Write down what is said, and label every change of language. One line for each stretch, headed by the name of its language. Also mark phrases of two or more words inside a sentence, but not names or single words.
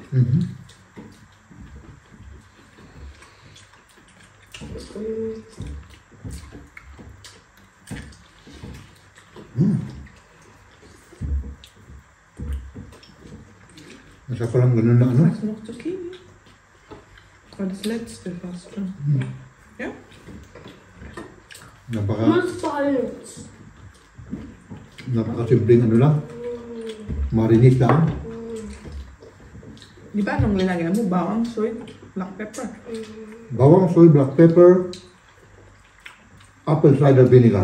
Filipino: Masarap palang ganun na ano.
German: Mas noch Zucchini. Das war das letzte fast schon. Ja?
Filipino: Napaka-simpleng ano lang. Marinate lang. Di ba nung linagay mo, bawang,
English: soy, black pepper?
Filipino: Bawang,
English: soy, black pepper, apple cider vinegar.